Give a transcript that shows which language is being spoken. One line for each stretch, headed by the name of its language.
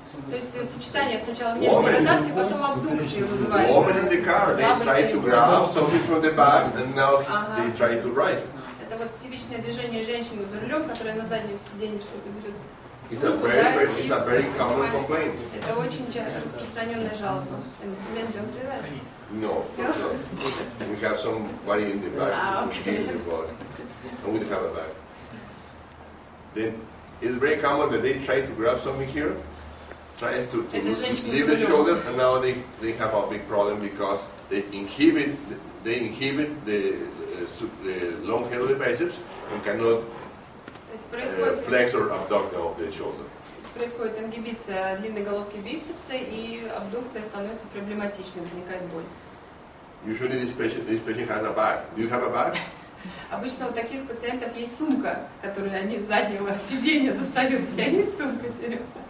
Russian: То есть сочетание сначала внешней ротации, потом абдукцию вызывает.
English: Women in the car, they try to grab something from the back and now they try to rise.
Russian: Это вот типичное движение женщины за рулем, которая на заднем сиденье что-то берет.
English: It's a very common complaint.
Russian: Это очень распространенная жалоба.
English: Men don't do that. No, we have somebody in the back to give the body, and we have a back. Then it's very common that they try to grab something here, tries to leave the shoulder, and now they have a big problem because they inhibit the long head of the biceps and cannot flexor abductor of the shoulder.
Russian: Происходит ингибиция длинной головки бицепса, и абдукция становится проблематичной, возникает боль.
English: Usually this patient has a bag. Do you have a bag?
Russian: Обычно у таких пациентов есть сумка, которую они с заднего сиденья достают. У тебя есть сумка, Серега?